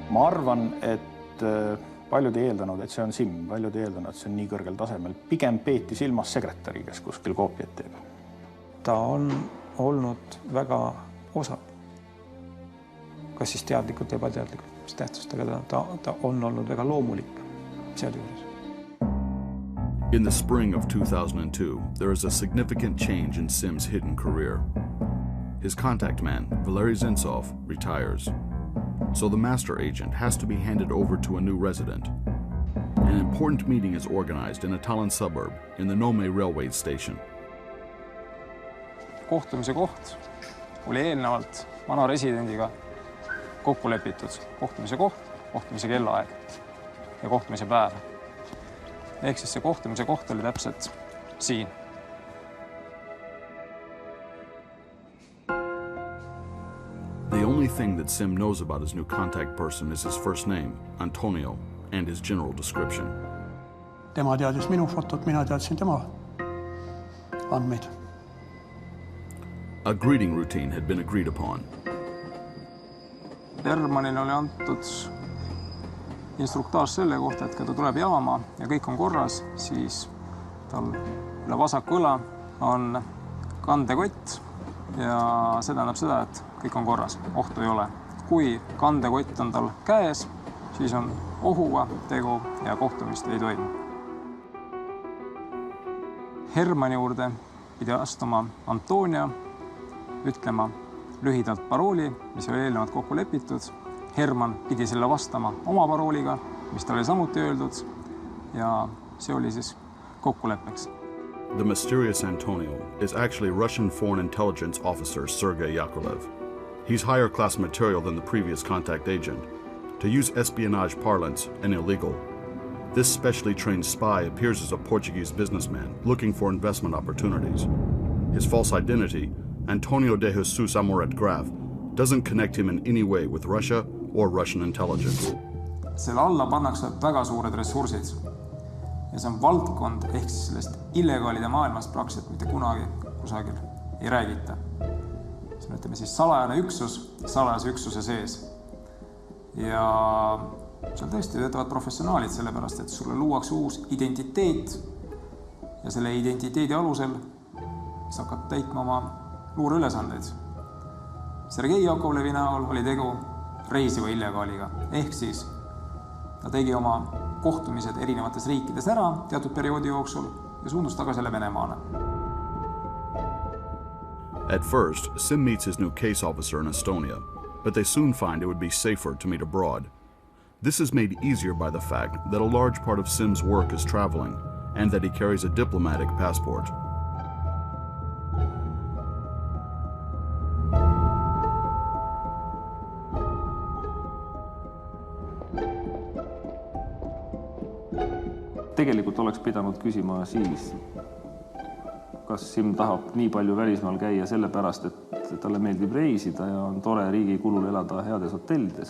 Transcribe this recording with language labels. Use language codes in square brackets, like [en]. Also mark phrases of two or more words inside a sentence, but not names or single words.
[et] Ma arvan, et paljud ei eeldanud, et see on Simm, paljud ei eeldanud, et see on nii kõrgel tasemel. Pigem peeti silmas sekretäri, kes kuskil koopiat teeb. Ta on olnud väga osav. Kas siis teadlikult või ebateadlikult, mis tähtsust, aga ta on olnud väga loomulik. [en] In the spring of 2002, there is a significant change in Sim's hidden career. His contact man, Valery Zintsov, retires. So the master agent has to be handed over to a new resident. An important meeting is organized in a Tallinn suburb in the Nome railway station. [et] Kohtumise koht oli eelnevalt vana residendiga kokku lepitud. Kohtumise koht, kohtumise kellaaeg ja kohtumise päev. Ehk siis see kohtumise koht oli täpselt siin. [en] The only thing that Sim knows about his new contact person is his first name, Antonio, and his general description. [et] Tema teadis minu fotot, mina teadsin tema andmeid. [en] A greeting routine had been agreed upon. [et] Hermanile oli antud instruktaaž selle kohta, et kui ta tuleb jaama ja kõik on korras, siis tal üle vasaku õla on kandekott ja see tähendab seda, et kõik on korras, ohtu ei ole. Kui kandekott on tal käes, siis on ohuga tegu ja kohtumist ei toimu. Hermani juurde pidi astuma Antonia, ütlema lühidalt parooli, mis oli eelnevalt kokku lepitud. Herman pidi selle vastama oma parooliga, mis ta oli samuti öeldud, ja see oli siis kokkuleppeks. [en] The mysterious Antonio is actually Russian foreign intelligence officer Sergei Yakovlev. He's higher class material than the previous contact agent. To use espionage parlance, an illegal. This specially trained spy appears as a Portuguese businessman looking for investment opportunities. His false identity, Antonio de Jesus Amoret Graf, doesn't connect him in any way with Russia or Russian intelligence. [et] Selle alla pannakse väga suured ressursid ja see on valdkond ehk siis sellest illegaalide maailmast praktiliselt mitte kunagi kusagil ei räägita. See on, ütleme siis, salajane üksus salajase üksuse sees. Ja seal tõesti töötavad professionaalid sellepärast, et sulle luuakse uus identiteet ja selle identiteedi alusel sa hakkad täitma oma luureülesandeid. Sergei Yakovlevi näol oli tegu reisiva illegaaliga, ehk siis ta tegi oma kohtumised erinevates riikides ära teatud perioodi jooksul ja suundus tagasi jälle Venemaale. [en] At first, Sim meets his new case officer in Estonia, but they soon find it would be safer to meet abroad. This is made easier by the fact that a large part of Sim's work is traveling and that he carries a diplomatic passport. [et] Tegelikult oleks pidanud küsima siis, kas Sim tahab nii palju välismaal käia sellepärast, et talle meeldib reisida ja on tore riigi kulul elada heades hotellides.